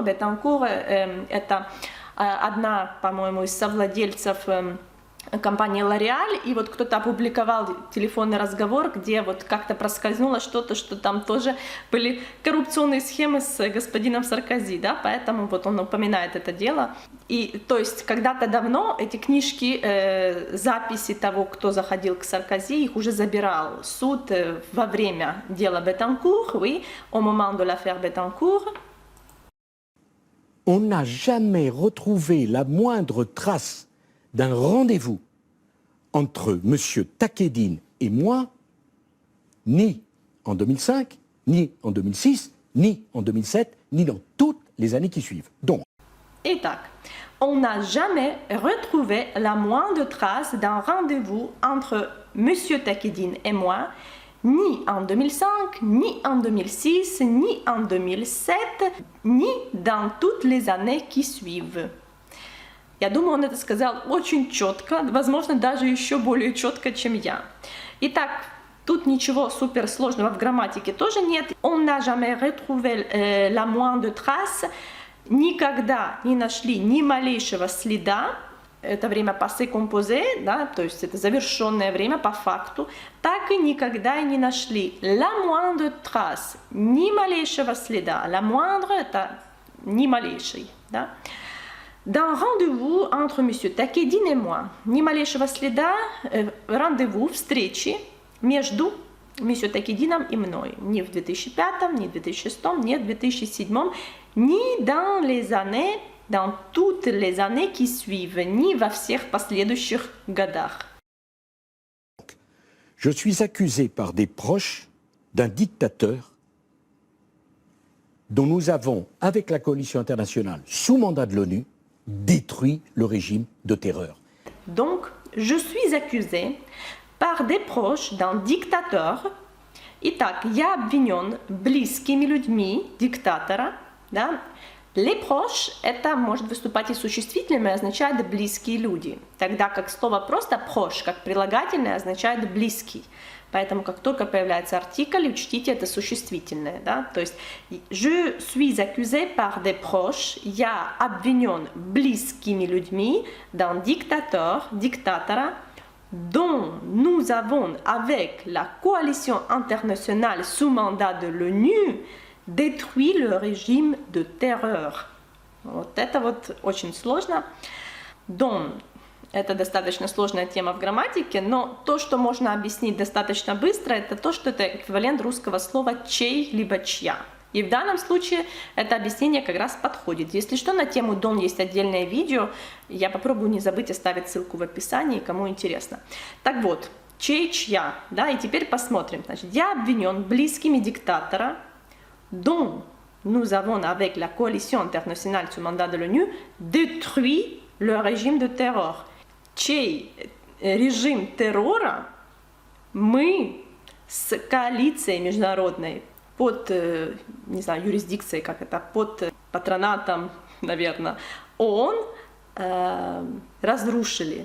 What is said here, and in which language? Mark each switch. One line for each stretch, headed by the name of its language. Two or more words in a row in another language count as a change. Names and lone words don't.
Russian: Bettencourt это одна, по-моему, из совладельцев компании L'Oréal, и вот кто-то опубликовал телефонный разговор, где вот как-то проскользнуло что-то, что там тоже были коррупционные схемы с господином Саркози, да, поэтому вот он упоминает это дело. И то есть когда-то давно эти книжки, записи того, кто заходил к Саркози, их уже забирал суд во время дела Bettencourt,
French: oui, au moment de l'affaire Bettencourt. On n'a jamais retrouvé la moindre trace d'un rendez-vous entre M. Takieddine et moi, ni en 2005, ni en 2006, ni en 2007, ni dans toutes les années qui suivent. Donc, Итак, on n'a jamais retrouvé la moindre trace d'un rendez-vous entre M. Takieddine et moi, ni en 2005, ni en 2006, ni en 2007, ni dans toutes les années qui suivent.
Russian: Я думаю, он это сказал очень четко, возможно, даже еще более четко, чем я. Итак, тут ничего суперсложного в грамматике тоже нет.
French: On n'a jamais retrouvé la moindre trace.
Russian: Никогда не нашли ни малейшего следа. Это время
French: passé composé,
Russian: да, то есть это завершенное время по факту. Так и никогда не нашли
French: la moindre trace,
Russian: ни малейшего следа.
French: La moindre –
Russian: это ни малейший, да.
French: D'un rendez-vous entre M. Takieddine et moi.
Russian: Ни малейшего следа rendez-vous, встречи между M. Такеддином и мной. Ни в 2005, ни в 2006, ни в 2007, ни
French: dans les années, dans toutes les années qui suivent,
Russian: ни во всех последующих годах.
French: je suis accusé par des proches d'un dictateur dont nous avons, avec la coalition internationale, sous mandat de l'ONU, détruit le régime de terreur. Donc, je suis accusé par des proches d'un диктатор.
Russian: Итак, я обвинен близкими людьми диктатора. Да?
French: Les proches –
Russian: это может выступать и существительным, и означает близкие люди. Тогда как слово просто proche, как прилагательное, означает близкий. Поэтому как только появляется артикль, учтите, это существительное. Да? То есть
French: je suis accusé par des proches,
Russian: я обвинен близкими людьми
French: d'un dictateur, диктатора, dont nous avons, avec la coalition internationale sous mandat de l'ONU, détruit le régime de terreur.
Russian: Вот это вот очень сложно. Dont Это достаточно сложная тема в грамматике, но то, что можно объяснить достаточно быстро, это то, что это эквивалент русского слова «чей» либо «чья». И в данном случае это объяснение как раз подходит. Если что, на тему «дом» есть отдельное видео, я попробую не забыть оставить ссылку в описании, кому интересно. Так вот, «чей», «чья», да, и теперь посмотрим. Значит, я обвинен близкими диктатора,
French: dont nous avons avec la coalition internationale sous mandat de l'ONU détruit le régime de terror.
Russian: Чей режим террора мы с коалицией международной под, не знаю, юрисдикцией, как это, под патронатом, наверное, ООН разрушили.